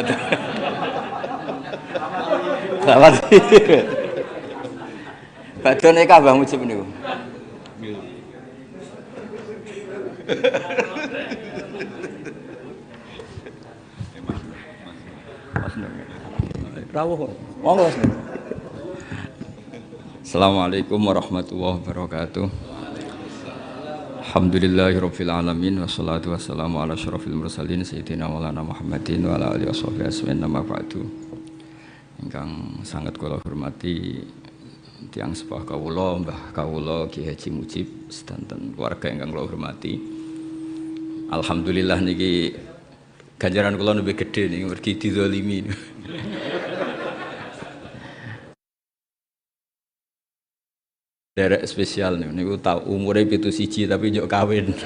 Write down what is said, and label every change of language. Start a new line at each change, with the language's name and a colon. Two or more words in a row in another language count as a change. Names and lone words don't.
Javanese: Selamat. Badhe nek Mbah Mujib niku. Rawuh. Monggo Mas.
Arabic: السلام عليكم ورحمة الله وبركاته. الحمد لله رب العالمين والصلاة والسلام على أشرف المرسلين سيدنا مولانا محمد وعلى آله وأصحابه أجمعين أما بعد.
Javanese: Ingkang sangat kula hormati tiyang sepah kawula, Mbah kawula Ki Haji Mujib sedanten keluarga ingkang kula hormati. Alhamdulillah niki ganjaran kula lebih gede niki mergi dizalimi. Derek spesial nih, niku tau umure 7 tapi njok kawin.